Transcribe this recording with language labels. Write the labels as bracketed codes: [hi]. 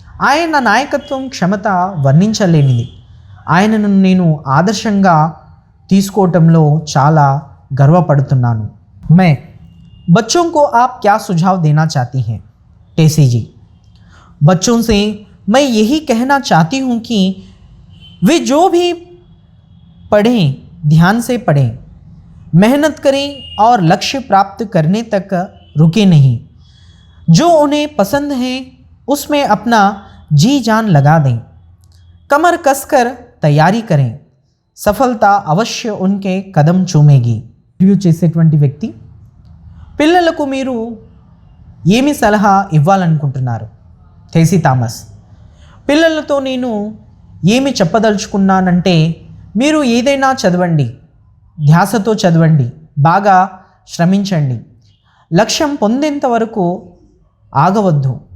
[te] ఆయన నాయకత్వం క్షమత వర్ణించలేనిది. ఆయనను నేను ఆదర్శంగా తీసుకోవటంలో చాలా గర్వపడుతున్నాను. [hi] मैं बच्चों को आप क्या सुझाव देना चाहती हैं? टेसी जी, बच्चों से मैं यही कहना चाहती हूँ कि वे जो भी पढ़ें ध्यान से पढ़ें, मेहनत करें और लक्ष्य प्राप्त करने तक रुके नहीं। जो उन्हें पसंद है उसमें अपना जी जान लगा दें, कमर कसकर तैयारी करें, सफलता अवश्य उनके कदम चूमेगी. [te] రివ్యూ చేసేటువంటి వ్యక్తి, పిల్లలకు మీరు ఏమి సలహా ఇవ్వాలనుకుంటున్నారు? టేసీ థామస్. పిల్లలతో నేను ఏమి చెప్పదలుచుకున్నానంటే, మీరు ఏదైనా చదవండి, ధ్యాసతో చదవండి, బాగా శ్రమించండి, లక్ష్యం పొందేంత వరకు ఆగవద్దు.